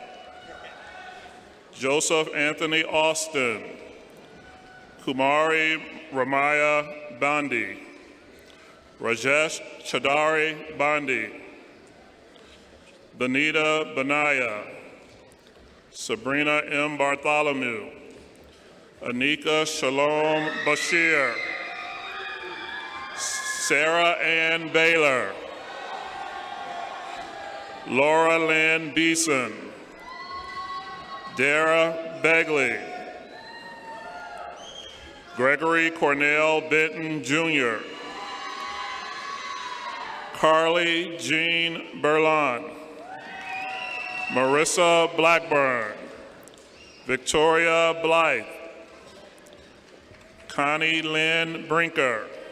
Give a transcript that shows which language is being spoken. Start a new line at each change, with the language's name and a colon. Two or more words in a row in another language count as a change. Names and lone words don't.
English: Joseph Anthony Austin, Kumari Ramaya Bandi, Rajesh Chadari Bandi, Benita Benaya, Sabrina M. Bartholomew, Anika Shalom Bashir, Sarah Ann Baylor, Laura Lynn Beeson, Dara Begley, Gregory Cornell Benton, Jr., Carly Jean Berlin, Marissa Blackburn, Victoria Blythe, Connie Lynn Brinker,